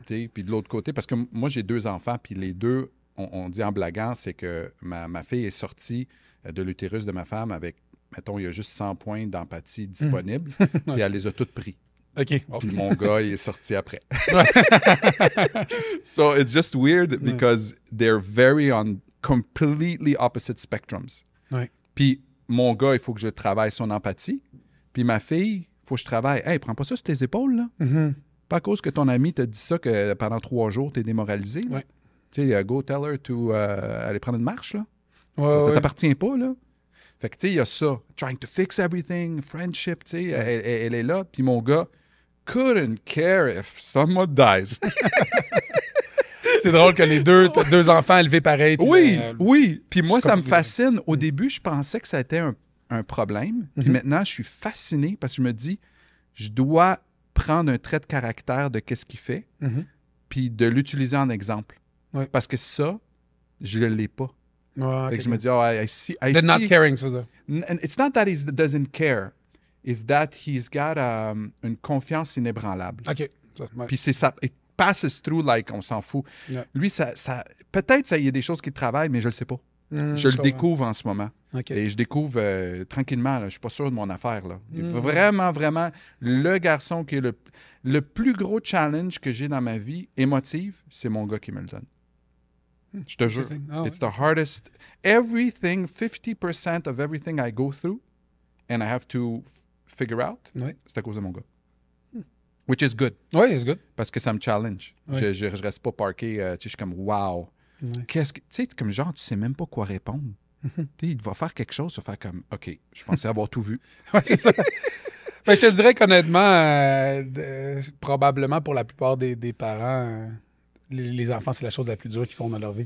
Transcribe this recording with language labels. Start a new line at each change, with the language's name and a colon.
French: Puis de l'autre côté, parce que moi, j'ai 2 enfants, puis les 2, on dit en blaguant, c'est que ma fille est sortie de l'utérus de ma femme avec, mettons, il y a juste 100 points d'empathie disponibles, puis elle les a toutes pris. OK. Puis mon gars, il est sorti après.
English: So, it's just weird because they're very on completely opposite spectrums.
French: Puis mon gars, il faut que je travaille son empathie. Puis ma fille, il faut que je travaille. Hey, prends pas ça sur tes épaules, là. Pas à cause que ton ami t'a dit ça que pendant 3 jours, t'es démoralisé. Tu sais,
English: go tell her to
French: aller prendre une marche, là. Ça t'appartient pas, là. Fait que, tu sais, il y a ça.
English: Trying to fix everything, friendship,
French: tu sais, elle est là. Puis mon gars,
English: couldn't care if someone dies.
French: C'est drôle que les deux enfants élevés pareil. Oui. Puis moi, ça me fascine. Au début, je pensais que ça était un problème. Puis maintenant, je suis fasciné parce que je me dis, je dois prendre un trait de caractère de qu'est-ce qu'il fait, puis de l'utiliser en exemple. Parce que ça, je ne l'ai pas. Fait que je me dis,
English: I see. Not caring,
French: c'est ça.
English: And it's not that he doesn't care. It's that he's got
French: une confiance inébranlable. OK. Puis c'est ça.
English: Passes through like
French: on s'en fout. Lui, peut-être il y a des choses qu'il travaille, mais je le sais pas. Je le découvre en ce moment. Et je découvre tranquillement. Là, je suis pas sûr de mon affaire. Là. Vraiment, vraiment, le garçon qui est le plus gros challenge que j'ai dans ma vie émotive, c'est mon gars qui me le donne. Je te jure.
English: It's the hardest. 50% of everything I go through and I have to figure out,
French: c'est à cause de mon gars.
English: Which is good.
French: Oui,
English: it's good.
French: Parce que ça me challenge. Je reste pas parké. Je suis comme, wow. Qu'est-ce que. Tu sais, comme genre, tu sais même pas quoi répondre. Il va faire quelque chose, tu vas faire comme, OK, je pensais avoir tout vu. C'est ça. Je te dirais qu'honnêtement, probablement pour la plupart des parents, les enfants, c'est la chose la plus dure qu'ils font dans leur vie.